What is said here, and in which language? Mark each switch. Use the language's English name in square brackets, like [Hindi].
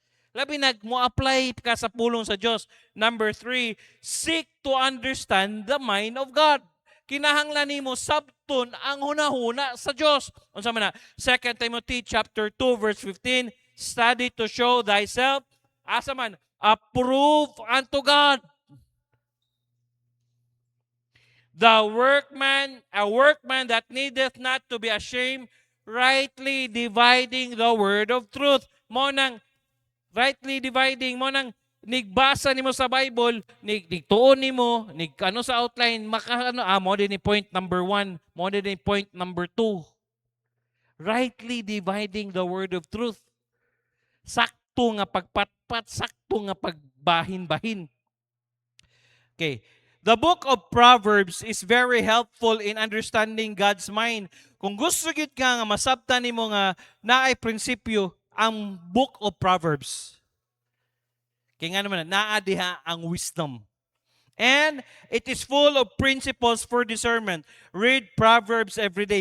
[Cebuano] Labi mo apply ka sa pulong sa Dios. [English] Number 3, seek to understand the mind of God. [Cebuano] Kinahanglan nimo sabton ang hunahuna sa Dios. Unsa man na? [English] 2 Timothy chapter 2 verse 15, study to show thyself [Cebuano] asa man [English] approved unto God. A workman that needeth not to be ashamed, rightly dividing the word of truth. [Cebuano] Mo nang [English] rightly dividing, [Cebuano] mo nang nigbasa nimo sa Bible, nigtuon nimo, ano sa outline, mo din ni point number 1, mo din ni point number 2. [English] Rightly dividing the word of truth. [Cebuano] Sakto nga pagpatpat, sakto nga pagbahin-bahin. Okay. [English] The book of Proverbs is very helpful in understanding God's mind. [Cebuano] Kung gusto gid ka nga masabtan nimo nga naay prinsipyo ang book of Proverbs. Kaya nga naman, naa diha ang wisdom. [English] And it is full of principles for discernment. Read Proverbs every day.